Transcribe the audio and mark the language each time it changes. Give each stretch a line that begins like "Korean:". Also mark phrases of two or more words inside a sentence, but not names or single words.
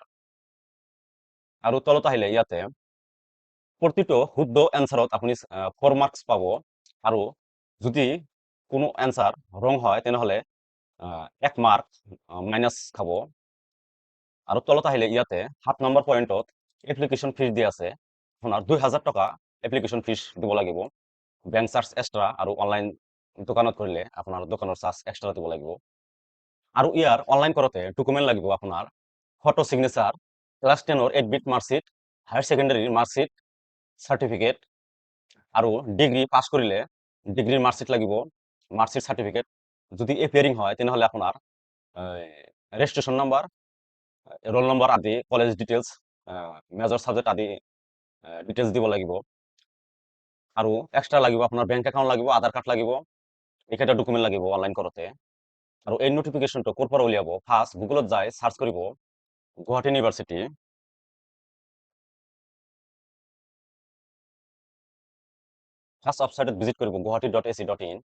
Assamese: আৰু তলত আহিলে ইয়াতে প্ৰতিটো শুদ্ধ এনসাৰত আপুনি 4 মার্কস পাব আৰু যদি কোনো
English: answer wrong
Assamese: হয় তেনেহলে 1
English: mark minus
Assamese: খাব। আৰু তলত আহিলে ইয়াতে 7 নম্বৰ পয়েন্টত
English: application fee
Assamese: দি আছে। আপোনাৰ 2000 টকা
English: application fee
Assamese: দিব লাগিব।
English: bank charge extra
Assamese: আৰু অনলাইন দোকানত কৰিলে আপোনাৰ দোকানৰ
English: charge extra
Assamese: দিব লাগিব। আৰু ইয়াৰ অনলাইন কৰোতে ডকুমেন্ট লাগিব আপোনাৰ
English: photo signature,
Assamese: ক্লাস 10 8 বিট মার্কশিট,
English: higher secondary marksheet certificate
Assamese: আৰু ডিগ্রি পাস কৰিলে ডিগ্রির মার্কশিট লাগিব,
English: marksheet certificate.
Assamese: যদি এপিয়ারিং হয় তেনেহলে আপোনাৰ
English: registration number, roll number
Assamese: আদি,
English: college details, major subject
Assamese: আদি ডিটেইলস দিব লাগিব। আৰু এক্সট্রা লাগিব আপোনাৰ
English: bank account
Assamese: লাগিব, আধাৰ কার্ড লাগিব, এইকেইটা ডকুমেন্ট লাগিব অনলাইন কৰোতে। আৰু এই নোটিফিকেশনটো ক'ৰ পৰা উলিয়াব? ফাৰ্ষ্ট গুগলত যাই সার্চ কৰিব গুৱাহাটী ইউনিভাৰ্চিটি। ফার্স্ট ওয়েবসাইটত ভিজিট কৰিব guwahati.ac.in।